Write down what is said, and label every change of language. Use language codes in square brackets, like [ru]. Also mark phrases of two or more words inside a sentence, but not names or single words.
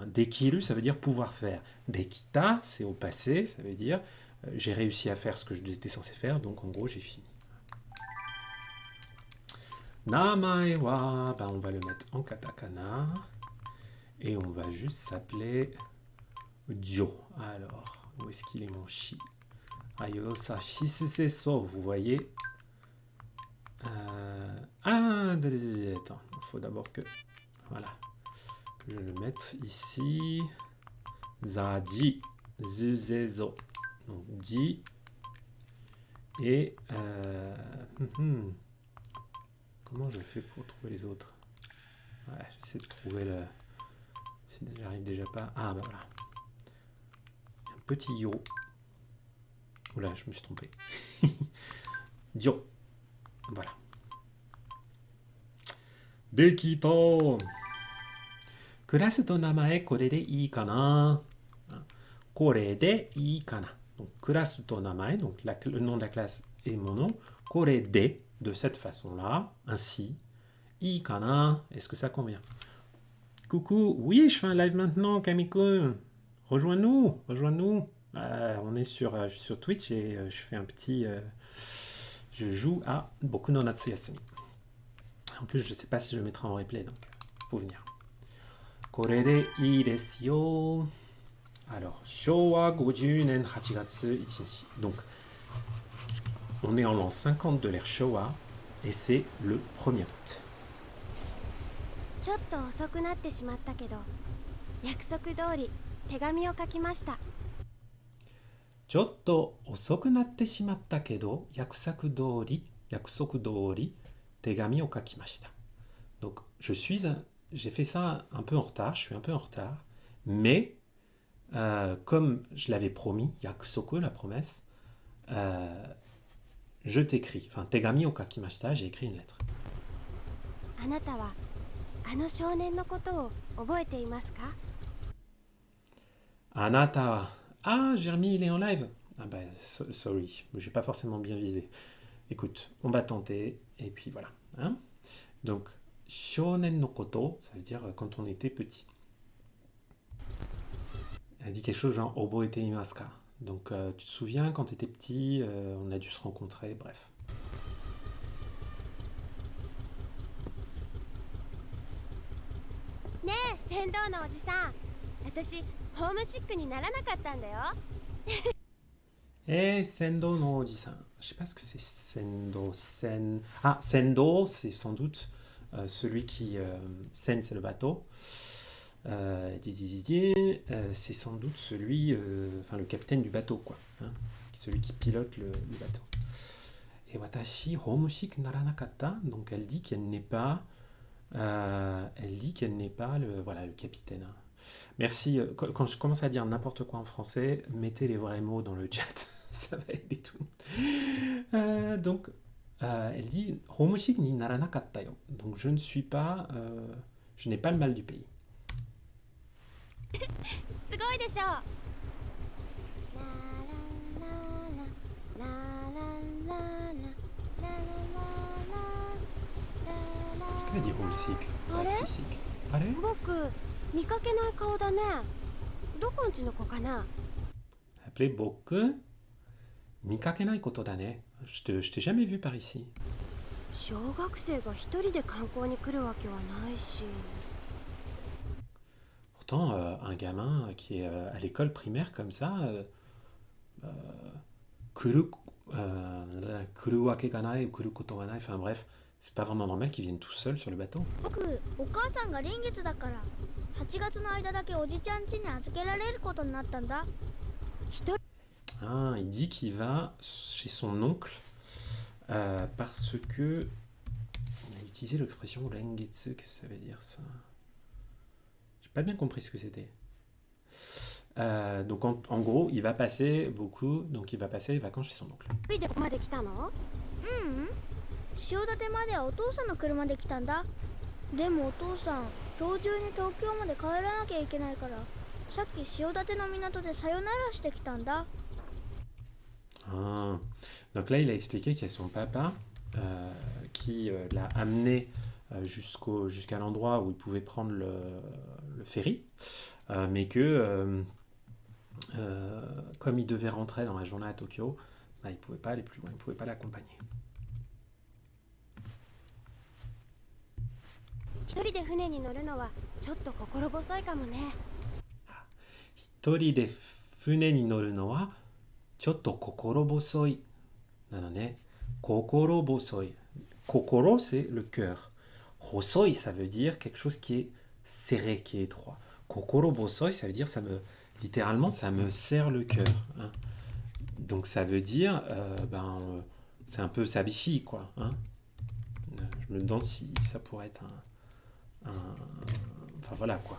[fr] Dekiru, ça veut dire pouvoir faire. Dekita, c'est au passé, ça veut dire j'ai réussi à faire ce que j'étais censé faire, donc en gros, j'ai fini. [ja] 名前は, [fr] on va le mettre en katakana. Et on va juste s'appeler Jo. Alors, où est-ce qu'il est mon chi? Ayosa shisuseso, so, vous voyez. Attends, il faut d'abord que... Voilà. Que je le mette ici. Zaji, zuzezo. Donc, ji. Et... Comment je fais pour trouver les autres? Ouais, j'essaie de trouver le... Si j'arrive déjà pas... Ah, bah voilà. Un petit yo. Oula, je me suis trompé. Dio. Voilà. Dekita. [ja] クラスと名前これでいいかな. これでいいかな. [fr] Donc, classe [ja] と名前, [fr] donc le nom de la classe est mon nom. [ja] これで [fr] cette façon-là, ainsi. [ja] いいかな. [fr] Est-ce que ça convient? Coucou, oui, je fais un live maintenant, Kamiko. Rejoins-nous, rejoins-nous. On est sur Twitch et je fais un petit... je joue à Boku no Natsuyasumi. En plus, je ne sais pas si je le mettrai en replay, donc faut venir. [ja] これでいいですよ. Alors, 昭和50年8月1日. [fr] Donc, on est en l'an 50 de l'ère Showa et c'est le 1er août. [ja] ちょっと遅くなってしまったけど、約束通り手紙を書きました。ちょっと遅くなってしまったけど、約束通り手紙を書きました。 [fr] Donc, j'ai fait ça un peu en retard, je suis un peu en retard, mais comme je l'avais promis, yakusoku, la promesse, je t'écris, enfin, [ja] 手紙を書きました, [fr] j'ai écrit une lettre. [ja] あなたはあの少年のことを覚えていますか？ Anata. [fr] Ah, Jeremy, il est en live. Ah bah, sorry, j'ai pas forcément bien visé. Écoute, on va tenter, et puis voilà. Hein. [ja] Donc, 少年のこと, [fr] ça veut dire quand on était petit. Elle dit quelque chose genre [ja] 覚えていますか. [fr] Donc, tu te souviens quand tu étais petit, on a dû se rencontrer, bref. [ja] ねえ船頭のおじさん、私ホームシックにならなかったんだよ。 Et 船頭のおじさん. [fr] Je sais pas ce que c'est Sendo. Ah, Sendo, c'est sans doute celui qui. Sen, c'est le bateau. C'est sans doute celui. Enfin, le capitaine du bateau, quoi. Hein, celui qui pilote le bateau. [ja] Et 私ホームシックならなかった. [fr] Donc, elle dit qu'elle n'est pas. Elle dit qu'elle n'est pas le capitaine. Merci. Quand je commence à dire n'importe quoi en français, mettez les vrais mots dans le chat. Ça va aider tout. Donc, elle dit [ja] ホームシックにならなかったよ. [fr] Donc, je ne suis pas. Je n'ai pas le mal du pays. [ja] すごいでしょ。ララララララララララ。 [fr] Qu'est-ce qu'elle a dit homesick? Ah, Seasick. Allez. [ja] 僕見かけない顔だね。どこんちの子かな。 [fr] Appelez Boku. [ja] 見かけないことだね. [fr] Je t'ai jamais vu par ici. [ja] 小学生が一人で観光に来るわけはないし。 [fr] Pourtant, un gamin qui est à l'école primaire comme ça, [ja] 来るわけがない ou 来ることがない, [fr] enfin bref, c'est pas vraiment normal qu'ils viennent tout seuls sur le bateau. [ja] 僕お母さんが臨月だから8月の間だけおじちゃん家に預けられることになったんだ。一人 [fr] Ah, il dit qu'il va chez son oncle parce que. Il a utilisé l'expression rengetsu, qu'est-ce que ça veut dire ça? J'ai pas bien compris ce que c'était. Donc en gros, il va passer beaucoup, donc il va passer les vacances chez son oncle. [ja] でここまで来たの？ううん潮立まではお父さんの車で来たんだ。でもお父さん今日中に東京まで帰らなきゃいけないからさっき潮立の港でさよならしてきたんだ。 [fr] Ah. Donc là, il a expliqué qu'il y a son papa qui l'a amené jusqu'à l'endroit où il pouvait prendre le ferry, mais que comme il devait rentrer dans la journée à Tokyo, bah, il ne pouvait pas aller plus loin, il ne pouvait pas l'accompagner. [ja] 一人で船に乗るのはちょっと心細いかもね。一人で船に乗るのはちょっと心細い. [fr] Non, non, [ja] 心細い。心, [fr] c'est le cœur. Hosoi, ça veut dire quelque chose qui est serré, qui est étroit. [ja] 心細い, [fr] ça veut dire littéralement, ça me serre le cœur. Hein. Donc ça veut dire, c'est un peu sabishi, quoi. Hein. Je me demande si ça pourrait être enfin voilà, quoi.